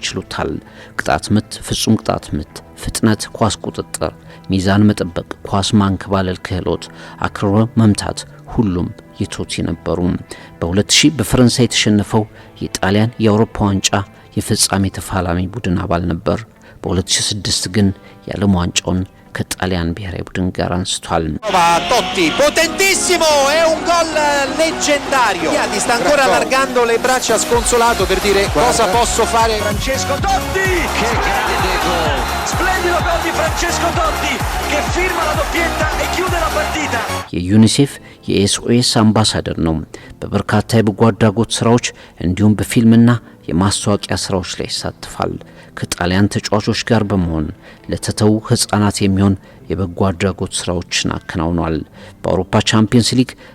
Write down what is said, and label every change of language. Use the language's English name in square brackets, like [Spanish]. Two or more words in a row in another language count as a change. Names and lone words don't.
[Amharic] ይሉታል። ቅጣት ምት፣ ፍጹም ቅጣት ምት፣ ፍጥነት፣ ኳስ ቁጥጥር፣ ሚዛን መጠበቅ፣ ኳስ ማንከባለል ክህሎት፣ አክሮ መምታት ሁሉም የቶቲ ነበሩ። በ2000 በፈረንሳይ የተሸነፈው የጣሊያን የአውሮፓ ዋንጫ የፍጻሜ ተፋላሚ ቡድን አባል ነበር። በ2006 ግን የዓለም ዋንጫውን ከጣሊያን ብሔራዊ ቡድን ጋር አንስቷል። [Italian] Totti, potentissimo, è un gol leggendario. Ti sta ancora allargando le braccia sconsolato per dire cosa posso fare. Francesco Totti, che grande gol! Splendido gol di Francesco Totti che firma la doppietta e chiude la partita. [Amharic] የዩኒሴፍ የኤስኦኤስ አምባሳደር ነው። በበርካታ የበጎ አድራጎት ስራዎች እንዲሁም በፊልምና የማስታወቂያ ስራዎች ላይ ይሳተፋል። ከጣሊያን ተጫዋቾች ጋር በመሆን ለተተው ህፃናት የሚሆን የበጎ አድራጎት ስራዎችን አከናውኗል። በአውሮፓ ቻምፒየንስ ሊግ